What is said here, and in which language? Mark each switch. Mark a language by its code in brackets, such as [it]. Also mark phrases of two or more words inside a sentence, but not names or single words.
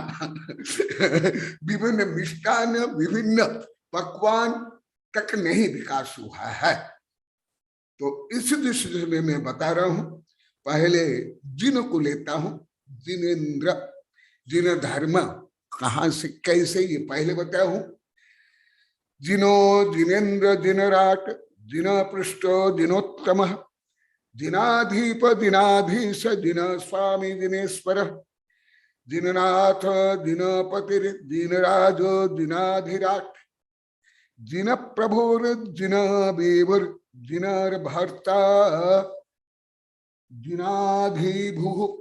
[hi] विभिन्न मिष्टान, विभिन्न पकवान तक नहीं विकास हुआ है। तो इस दृष्टि में मैं बता रहा हूं। पहले जिन को लेता हूं, जिनेन्द्र, जिन धर्म कहां से कैसे, ये पहले बताया हूं। [sa] जिनो, जिनेन्द्र, जिनराट, जिन पृष्ठ, जिनोत्तम, जिनाधीप, जिनाधीश, जिन स्वामी, जिनेश्वर, जिननाथ जिनपतिर जिनराज जिनाधिराट जिन प्रभुर जिन बेभुर जिनर भर्ता जिनाधिभु।